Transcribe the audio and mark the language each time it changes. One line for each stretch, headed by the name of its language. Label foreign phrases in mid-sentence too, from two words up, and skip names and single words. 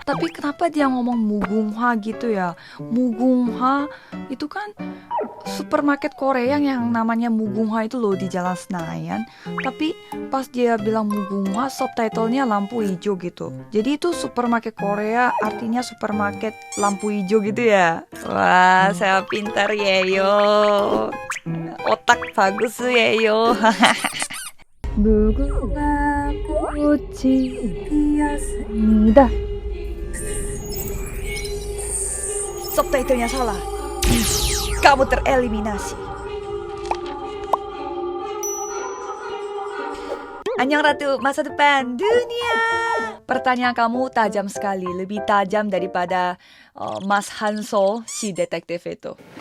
Indonesian: Tapi kenapa dia ngomong 무궁화 gitu ya? 무궁화 itu kan supermarket Korea yang namanya 무궁화 itu loh di Jalan Senayan. Tapi pas dia bilang 무궁화, subtitlenya lampu hijau gitu. Jadi itu supermarket Korea artinya supermarket lampu hijau gitu ya. Wah, saya pintar yeyo. Otak bagus yeyo.
Korean: 무궁화 꽃이 피었습니다.
Indonesian: Subtitlenya salah. Kamu tereliminasi. Annyeong Ratu, masa depan dunia. Pertanyaan kamu tajam sekali, lebih tajam daripada Mas Hanso, si detektif itu.